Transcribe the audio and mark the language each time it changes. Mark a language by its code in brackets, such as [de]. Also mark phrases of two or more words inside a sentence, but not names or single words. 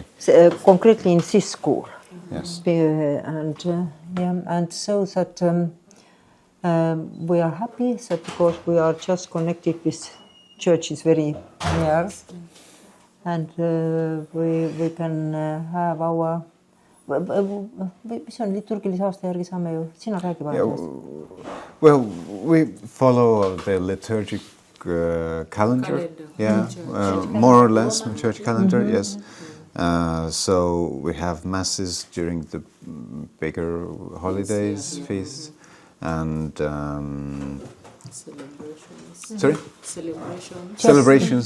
[en] Concretely in this school. Yes. And so that we are happy that because we are just connected with churches very near, and we can have our. [et] Mis on liturgilise aasta järgi saame ju, sina räägi vahepeal. [en] Well, we follow the liturgic calendar. Yeah, more or less church calendar. Yes. So we have masses during the bigger holidays, feasts, and celebrations.